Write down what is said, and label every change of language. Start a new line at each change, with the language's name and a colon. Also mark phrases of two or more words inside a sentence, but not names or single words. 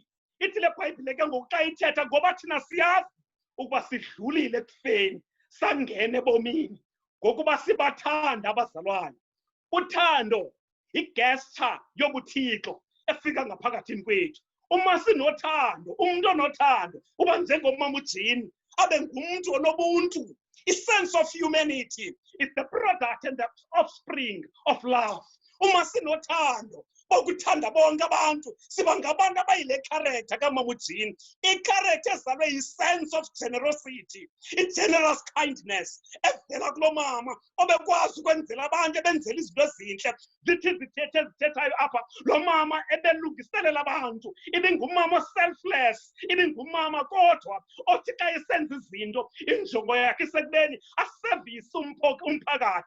Xhosa: Ithi le Bhayibhile ke ngoku xa ithetha ngoba thina siyazi ukuba sidlulile ekufeni sangena ebomini ngokuba sibathanda abazalwane. Uthando igesture yobuthixo efika ngaphakathini kwethu. Uma sinothando, umuntu onothando uba njengomama uJean abe ngumuntu onobuntu.
English: I-sense of humanity is the product and the offspring of love.
Xhosa: Uma sinothando bokuthanda bonke abantu siba ngabantu abayile character kaMama uJean. I-character ezalwe
English: yi-sense of generosity, i-generous kindness
Xhosa: evela kulo mama obekwazi ukwenzela abantu ebenzela izinto ezinhle. Zithi zithethayo apha lo mama ebelungiselela abantu. Ibingumama selfless, ibingumama kodwa othi xa esenza izinto injongo yakhe isekubeni asevise umphakathi.